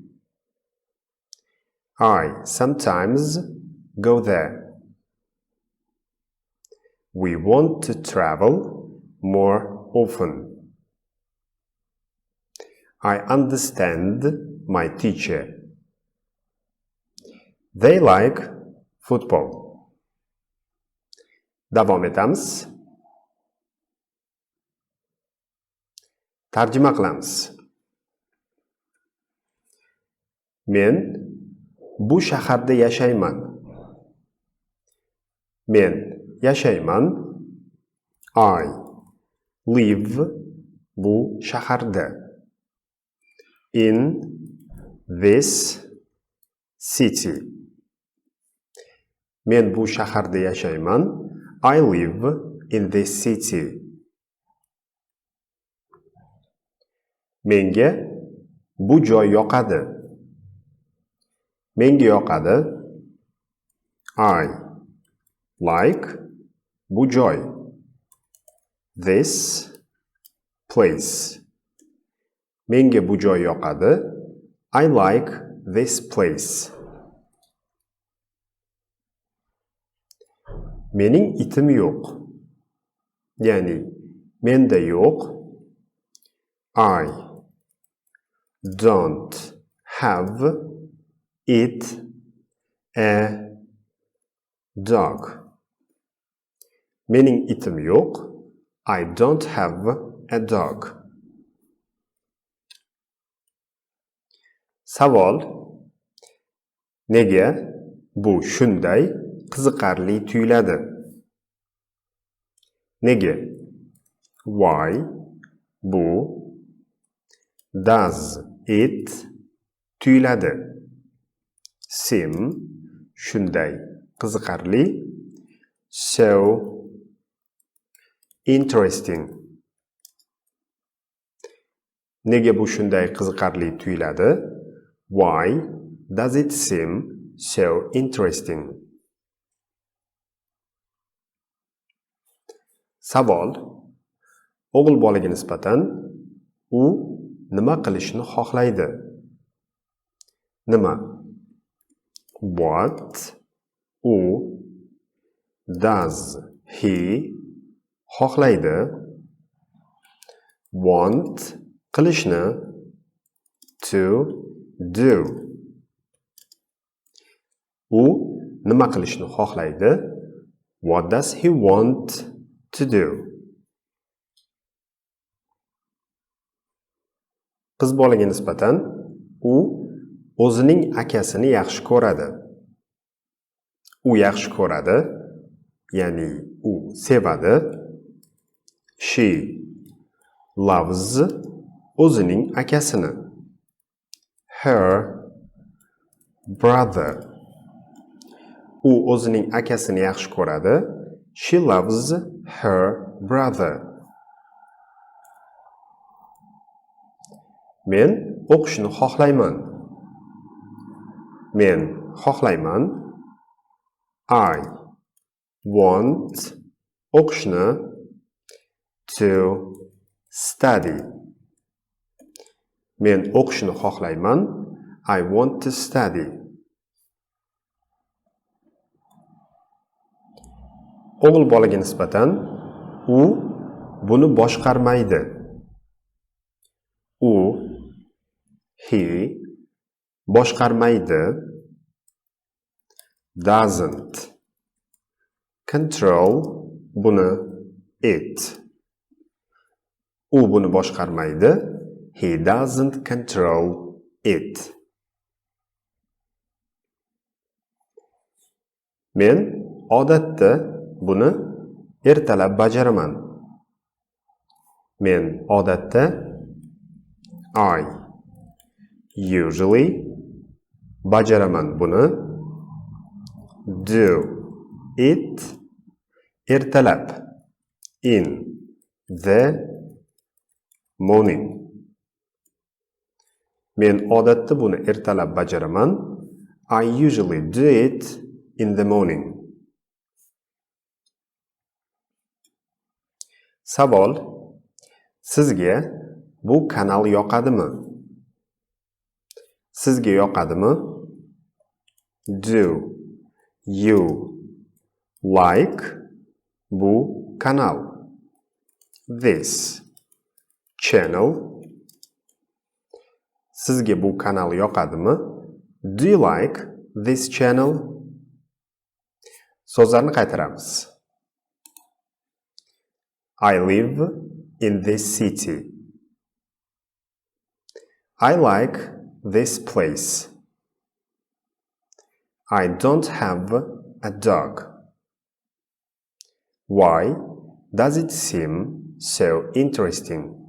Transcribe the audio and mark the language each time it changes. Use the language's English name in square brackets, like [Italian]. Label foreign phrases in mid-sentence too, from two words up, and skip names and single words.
[English] I sometimes go there. We want to travel more often. I understand my teacher. They like football. [Uzbek] Davom etamiz. Tarjima qilamiz. Men bu shaharda yashayman. Men yashayman. [English] I live [Uzbek] bu shaharda. [English] In this city. [Uzbek] Men bu shaharda yashayman. [English] I live in this city. [Uzbek] Menga bu joy yoqadi. Menga yoqadi. [English] I like [Uzbek] bu joy. [English] This place. [Uzbek] Menga bu joy yoqadi. [English] I like this place. [Uzbek] Mening itim yo'q. Ya'ni menda yo'q. [English] I don't have it a dog. [Uzbek] Mening itim yo'q. [English] I don't have a dog. [Uzbek] Savol: nega bu shunday qiziqarli tuyuladi? Nega? [English] Why bu does it tuyuladi? [Uzbek] Seem shunday qiziqarli. [English] So interesting. [Uzbek] Nega bu shunday qiziqarli tuyuladi? [English] Why does it seem so interesting? [Uzbek] Savol: o'g'il bolaga nisbatan u nima qilishni xohlaydi? Nima? [English] What u does he xohlaydi? Want qilishni. To do. [Uzbek] U nima qilishni xohlaydi? [English] What does he want to do? [Uzbek] Qiz bolaga nisbatan u o'zining akasini yaxshi ko'radi. U yaxshi ko'radi, ya'ni u sevadi. [English] She loves [Uzbek] o'zining akasini. [English] Her brother. [Uzbek] U o'zining akasini yaxshi ko'radi. [English] She loves her brother. [Uzbek] Men o'qishni xohlayman. Men xohlayman. [English] I want o'qishni. To study. [Uzbek] Men o'qishni xohlayman. [English] I want to study. [Uzbek] O'g'il bolaga nisbatan u buni boshqarmaydi. U he boshqarmaydi. [English] Doesn't control buni it. [Uzbek] U buni boshqarmaydi. [English] He doesn't control it. [Uzbek] Men odatda buni ertalab bajaraman. Men odatda [English] I usually [Uzbek] bajaraman buni. [English] Do it ertalab in the morning. [Uzbek] Men odatda buni ertalab bajaraman. [English] I usually do it in the morning. [Uzbek] Savol: sizga bu kanal yoqadimi? Sizga yoqadimi? [English] Do you like [Uzbek] bu kanal? [English] This channel. [Uzbek] Sizga bu kanal yoqadimi? [English] Do you like this channel? [Uzbek] So'zlarni qaytaramiz. [English] I live in this city. I like this place. I don't have a dog. Why does it seem so interesting?